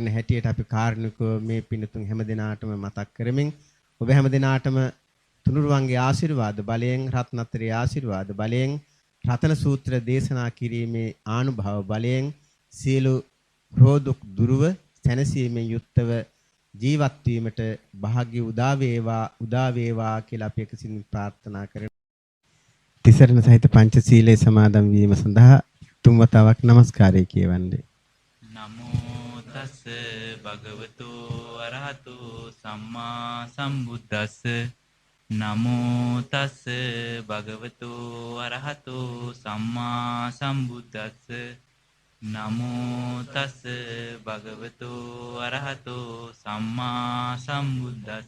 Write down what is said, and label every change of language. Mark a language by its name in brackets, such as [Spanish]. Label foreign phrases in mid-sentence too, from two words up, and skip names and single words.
[Sinhala] හැටියට අපි කාරුණිකව මේ පින්තුන් හැමදෙනාටම මතක් කරමින් ඔබ හැමදෙනාටම තුනුරුවන්ගේ ආශිර්වාද බලයෙන්, රත්නත්‍රයේ ආශිර්වාද බලයෙන්, රතන සූත්‍ර දේශනා කිරීමේ ආනුභාව බලයෙන් සියලු රෝධුක් දුරව සැනසීමෙන් යුක්තව ජීවත් වීමට වාග්ය උදා වේවා කියලා අපි එකසින් ප්‍රාර්ථනා කරමු. තිසරණ සහිත පංචශීලයේ සමාදන් වීම සඳහා තුන් වතාවක් নমස්කාරය කියවන්නේ. [Pali] නමෝ තස් භගවතු අරහතු සම්මා සම්බුද්දස්ස. නමෝ තස් භගවතු අරහතු සම්මා සම්බුද්දස්ස. නමෝ තස් භගවතු අරහතු සම්මා සම්බුද්දස්ස.